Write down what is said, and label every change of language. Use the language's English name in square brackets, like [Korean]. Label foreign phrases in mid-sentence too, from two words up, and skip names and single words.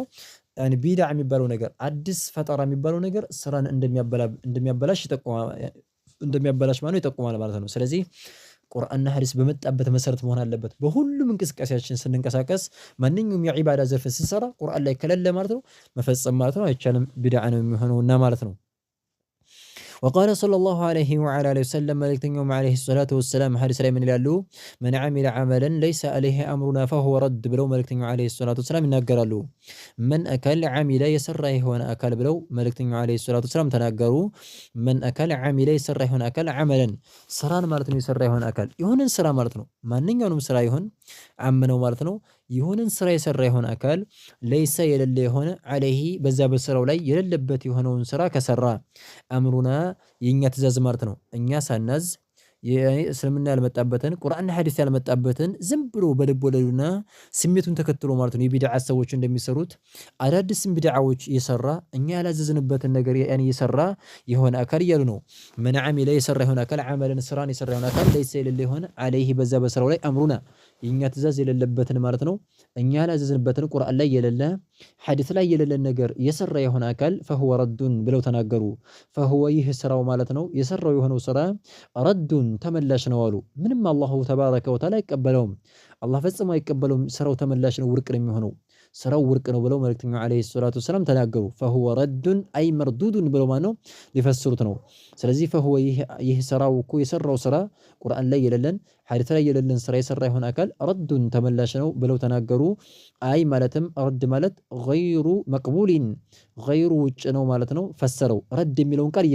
[Amharic] ቢድዓ የሚባለው ነገር አዲስ ፈጠራ የሚባለው ነገር ስራን እንደሚያበላሽ ይጠቁማል ማለት ነው። ስለዚህ ቁርአንና ሐዲስ በመጣበት መሰረት መሆን አለበት። በሁሉም እንቅስቃሴያችን ስንንቀሳቀስ ማንኛውም የዒባዳ ዘርፍ ስንሰራ ቁርአን ላይ ከሌለ ማለት ነው መፈጸም ማለት ነው አይቻልም፣ ቢድዓ ነው የሚሆነውና ማለት ነው። [Arabic] وقال صلى الله عليه وعلى آله وسلم ملكتنيوم عليه الصلاة والسلام [Amharic] حديث ላይ ምን ይላሉ [Arabic] من عمل عملا ليس عليه أمرنا فهو رد [Amharic] ብለው መልእክተኛው [Arabic] عليه الصلاة والسلام [Amharic] ይናገራሉ። [Arabic] من أكل عمل [Amharic] የሰራ የሆነ አካል ብለው መልእክተኛው [Arabic] عليه الصلاة والسلام [Amharic] ተናገሩ። [Arabic] من أكل عمل [Amharic] የሰራ የሆነ አካል عملا ስራን ማለት ነው። የሰራ የሆነ አካል የሆነን ስራ ማለት ነው። ማንኛውንም ስራ ይሁን አምነው ማለት ነው። የሆነን ስራ የሰራ የሆነ አካል ለይሰ የሌለ የሆነ عليه በዛ በስራው ላይ የሌለበት የሆነውን ስራ ከሰራ አምሩና የኛ ትእዛዝ ማለት ነው። እኛ ሳናዝ እስልምና ያልመጣበትን ቁርአንና ሐዲስ ያልመጣበትን ዝም ብሎ በልብ ወለዱና ስሜቱን ተከትሎ ማለት ነው የቢድዓ ሰዎች እንደሚሰሩት አዳዲስ ቢድዓዎች የሰራ እኛ ያላዘዝንበትን ነገር ያን የሰራ የሆነ አካል እያሉ ነው። [Arabic] من عمل [Amharic] የሰራ የሆነ አካል عملا ስራን የሰራ የሆነ አካል ለይሰ የሌለ የሆነ عليه በዛ በስራው ላይ አምሩና የኛ ትእዛዝ የሌለበትን ማለት ነው እኛ ያላዘዝንበትን ቁርአን ላይ የሌለ ሐዲስ ላይ የሌለ ነገር የሰራ የሆነ አካል فهو رد ብለው ተናገሩ። فهو ይህ ስራው ማለት ነው የሰራው የሆነው ስራ ረዱን ተመላሽ ነው አሉ። ምንም [Arabic] الله تبارك وتعالى [Amharic] አይቀበለውም። አላህ ፈጽሞ አይቀበለውም። ስራው ተመላሽ ነው፣ ውድቅ ነው የሚሆነው። ስራው ውድቅ ነው ብለው መልእክተኛው [Arabic] عليه الصلاة والسلام [Amharic] ተናገሩ። [Arabic] فهو رد أي مردود [Amharic] ብለው ማለት ነው ሊፈስሩት ነው። ስለዚህ فهو ይህ ስራው እኮ የሰራው ስራ ቁርአን ላይ የሌለን ሐዲስ ላይ የሌለን ስራ የሰራ የሆነ አካል ረዱን ተመላሽ ነው ብለው ተናገሩ። አይ ማለትም ረድ ማለት [Arabic] غير مقبول غير [Amharic] ውጭ ነው ማለት ነው ፈሰረው። ረድ የሚለውን ቃል